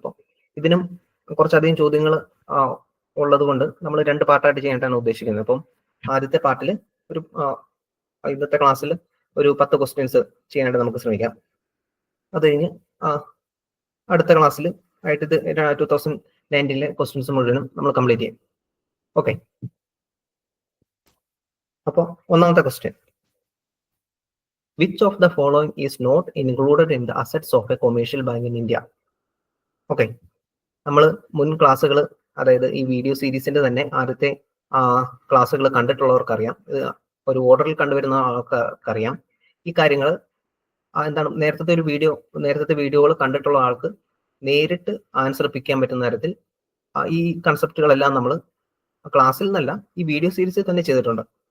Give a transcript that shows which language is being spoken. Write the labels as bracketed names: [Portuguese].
[Malayalam] അപ്പം ഇതിനും കുറച്ചധികം ചോദ്യങ്ങൾ ഉള്ളത് കൊണ്ട് നമ്മൾ 2 പാർട്ടായിട്ട് ചെയ്യാനായിട്ടാണ് ഉദ്ദേശിക്കുന്നത്. അപ്പം ആദ്യത്തെ പാർട്ടിൽ ഇന്നത്തെ ക്ലാസ്സിൽ ഒരു 10 ക്വസ്റ്റ്യൻസ് ചെയ്യാനായിട്ട് നമുക്ക് ശ്രമിക്കാം. അത് കഴിഞ്ഞ് അടുത്ത ക്ലാസ്സിൽ ആയിട്ട് ഇത് 2019 ക്വസ്റ്റ്യൻസ് മുഴുവനും നമ്മൾ കംപ്ലീറ്റ് ചെയ്യും. ഓക്കെ, അപ്പോൾ ഒന്നാമത്തെ question: [English] Which of the following is not included in the assets of a commercial bank in India? [Malayalam] Okay, നമ്മൾ മുൻ ക്ലാസ്സുകൾ, അതായത് ഈ വീഡിയോ സീരീസിന്റെ തന്നെ ആദ്യത്തെ ക്ലാസ്സുകൾ കണ്ടിട്ടുള്ളവർക്കറിയാം. ഇത് ഒരു ഓർഡറിൽ കണ്ടുവരുന്ന ആൾക്കറിയാം ഈ കാര്യങ്ങൾ. നേരത്തെ വീഡിയോകൾ കണ്ടിട്ടുള്ള ആൾക്ക് നേരിട്ട് ആൻസർ പിക്കാൻ പറ്റുന്ന തരത്തിൽ ഈ കൺസെപ്റ്റുകളെല്ലാം നമ്മൾ ക്ലാസ്സിൽ നിന്നല്ല, ഈ വീഡിയോ സീരീസിൽ തന്നെ ചെയ്തിട്ടുണ്ട്.